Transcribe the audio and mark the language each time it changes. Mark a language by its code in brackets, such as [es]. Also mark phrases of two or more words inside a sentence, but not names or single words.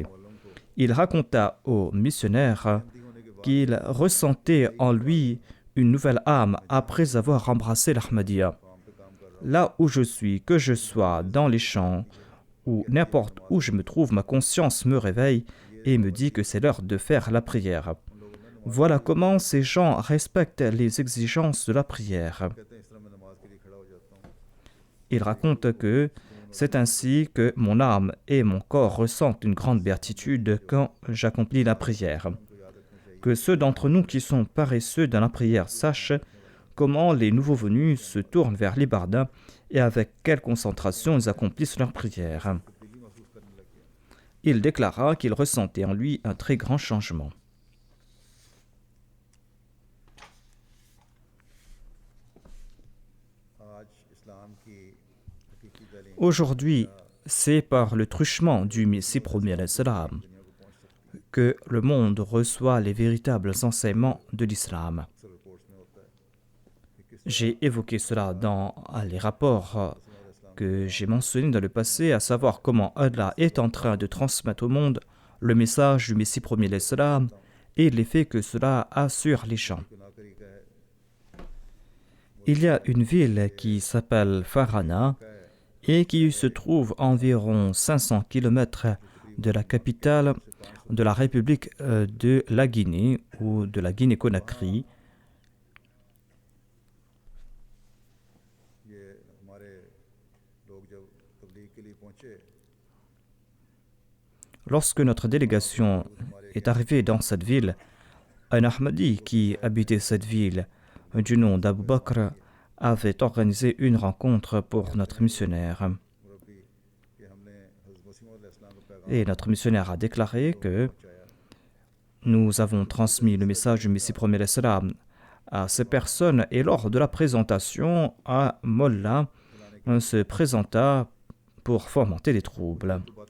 [fr] Il raconta aux missionnaires qu'il ressentait en lui une nouvelle âme après avoir embrassé l'Ahmadiyya. Là où je suis, que je sois dans les champs ou n'importe où je me trouve, ma conscience me réveille et me dit que c'est l'heure de faire la prière. Voilà comment ces gens respectent les exigences de la prière. [ur] کہتے ہیں اس طرح میں نماز کے لیے کھڑا ہو جاتا ہوں [fr] Il raconte que c'est ainsi que mon âme et mon corps ressentent une grande béatitude quand j'accomplis la prière. Que ceux d'entre nous qui sont paresseux dans la prière sachent comment les nouveaux venus se tournent vers l'ibadah et avec quelle concentration ils accomplissent leur prière. Il déclara qu'il ressentait en lui un très grand changement. [ur] آج اسلام کی حقیقی تعلیم [fr] Aujourd'hui, c'est par le truchement du Messie premier al-Salam [ur] دنیا کو پہنچ سکتی ہے [fr] que le monde reçoit les véritables enseignements de l'islam. [ur] اکثر رپورٹس میں ہوتا ہے کہ کس [fr] J'ai évoqué cela dans les rapports que j'ai mentionnés dans le passé, à savoir comment Allah est en train de transmettre au monde le message du Messie premier al-Salam et l'effet que cela a sur les gens. [ur] گناہ طریقہ ہے [fr] Il y a une ville qui s'appelle Farhana et qui se trouve environ 500 km de la capitale de la République de la Guinée ou de la Guinée-Conakry. [ur] یہ ہمارے لوگ جب تبلیغ کے لیے پہنچے [fr] Lorsque notre délégation est arrivée dans cette ville, un Ahmadi qui habitait cette ville, du nom d'Abu Bakr, avait organisé une rencontre pour notre missionnaire. Et notre missionnaire a déclaré que nous avons transmis le message du Messie premier l'Islam à ces personnes, et lors de la présentation, un mollah se présenta pour fomenter des troubles.